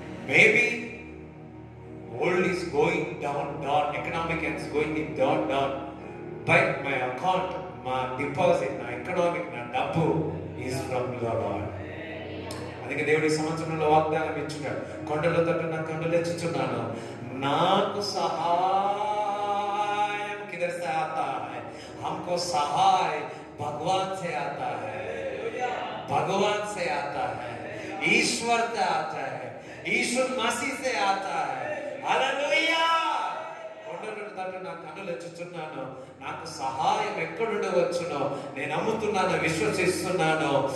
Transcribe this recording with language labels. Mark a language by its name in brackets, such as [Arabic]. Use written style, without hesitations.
[English] maybe world is going down, economic is going down, but my account, my deposit, my economic, [Telugu] నా డబ్బు [English] is from the Lord. [Telugu] అందుకే దేవుడి సంవత్సరంలో వాగ్దానం ఇచ్చున్నాడు, కొండల తట్టు నా కన్నులు ఎత్తుచున్నాను, నాకు సహాయం [Hindi] किधर से आता है? हमको सहाय भगवान से आता है, भगवान से आता है, ईश्वर से आता है, ईश्वर मसीह से आता है. [Telugu] హల్లెలూయా! కొండల తట్టు నా కన్నులు ఎత్తుచున్నాను, నాకు సహాయం ఎక్కడి నుండి వచ్చునో నేను నమ్ముతున్నాను, విశ్వసిస్తున్నాను.